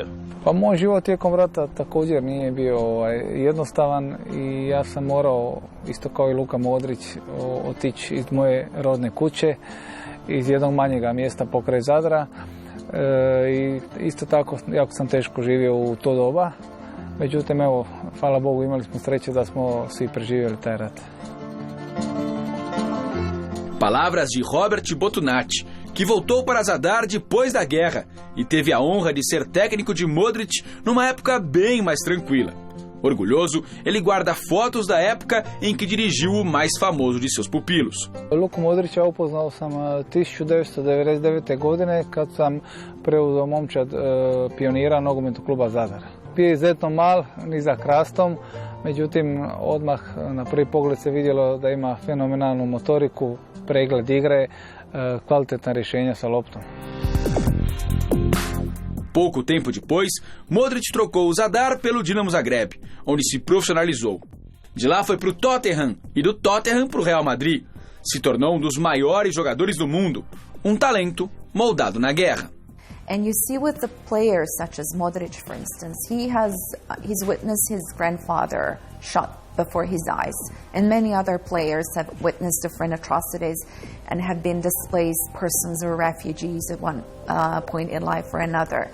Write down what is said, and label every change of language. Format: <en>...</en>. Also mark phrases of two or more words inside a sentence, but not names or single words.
<hr>Pa moj život tijekom rata također nije bio jednostavan i ja sam morao, isto kao i Luka Modrić, otići iz moje rodne kuće, iz jednog manjega mjesta pokraj Zadra. I isto tako, jako sam teško živio u to doba. Međutim, evo, hvala Bogu, imali smo sreće da smo svi preživjeli taj rat.</hr> <pt>Palavras de Robert Botunati, que voltou para Zadar depois da guerra e teve a honra de ser técnico de Modric numa época bem mais tranquila. Orgulhoso, ele guarda fotos da época em que dirigiu o mais famoso de seus pupilos.</pt> <hr>Luku Modrića upoznao sam 1999. godine kad sam preuzeo momčad pionira nogometnog kluba Zadar. Bio je izuzetno mal, nizak rastom, međutim odmah na prvi pogled se vidjelo da ima fenomenalnu motoriku, pregled igre, kvalitetna rješenja sa loptom.</hr> <pt>Pouco tempo depois, Modrić trocou o Zadar pelo Dinamo Zagreb, onde se profissionalizou. De lá foi para o Tottenham e do Tottenham para o Real Madrid. Se tornou um dos maiores jogadores do mundo, um talento moldado na guerra.</pt> <en>And you see with the players such as Modrić, for instance, he's witnessed his grandfather shot before his eyes, and many other players have witnessed different atrocities and have been displaced persons or refugees at one point in life or another.</en>